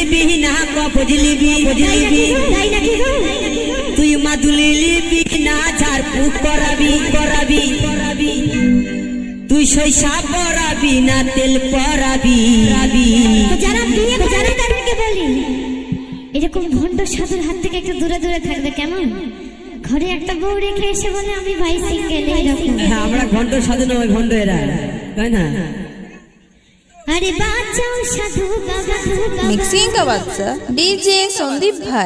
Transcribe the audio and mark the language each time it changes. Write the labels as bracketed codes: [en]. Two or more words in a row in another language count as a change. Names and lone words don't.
[bn] না বুঝলিবি তুই মাদুলি লিবি না ঝাড়ফুঁক করাবি তুই শৈশা পরাবি না তেল পরাবি যারা তাদেরকে বলি এরকম ভণ্ড সাধুর হাত থেকে একটু দূরে দূরে থাকবে কেমন? ঘরে একটা বউ রেখে এসে বলে আমি ভাই সিঙ্গেল। আমরা ভণ্ড সাধু নয়, ভণ্ড এরা, তাই না? [hi] अरे बाचाओ साधु बाबा मिक्सिंग का बादशाह डीजे संदीप भाई